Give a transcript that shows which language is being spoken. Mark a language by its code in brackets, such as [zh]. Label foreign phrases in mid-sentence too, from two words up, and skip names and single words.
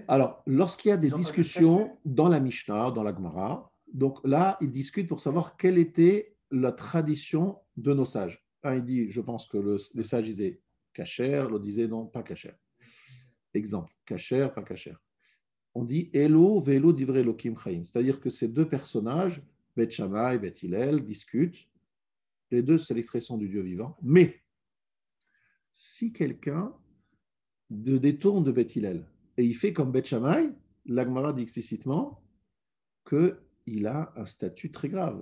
[fr] Alors, lorsqu'il y a des discussions dans la Mishnah, dans la Gemara, donc là, ils discutent pour savoir quelle était la tradition de nos sages. Un, il dit, je pense que les sages disaient kasher, l'autre disait non, pas kasher. Exemple, kasher, pas kasher. On dit [he] אלו ואלו דברי אלוקים חיים, [fr] c'est-à-dire que ces deux personnages, Bet Shammai et Bet Hillel, discutent. Les deux, c'est l'expression du Dieu vivant. Mais si quelqu'un détourne de Bet Hillel et il fait comme Bet Shammai, la Gemara dit explicitement qu'il a un statut très grave.